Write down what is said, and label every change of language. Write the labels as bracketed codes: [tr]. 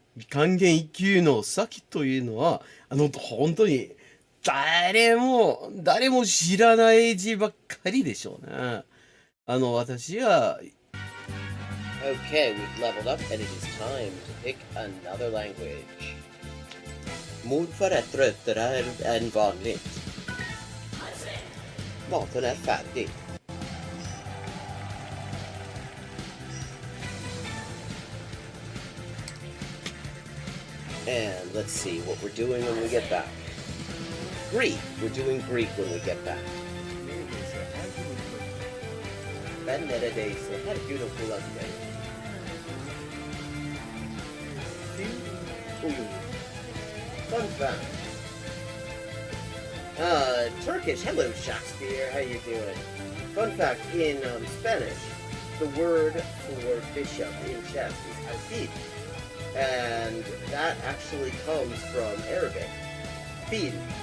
[ja] 還元一級の先というのは、本当に誰も知らない字ばっかりでしょうね。私は [en] Okay, we've leveled up, and it is time to pick another language. [sv] Morförrätter är en vanligt. Maten är färdig. [en] And let's see what we're doing when we get back. Greek. We're doing Greek when we get back. [tr] Ben neredeyse her gün okula giderim. [en] Fun fact. Turkish. Hello, Shakespeare. How you doing? Fun fact, in Spanish, the word for bishop in chess is alfil. And that actually comes from Arabic. Fil.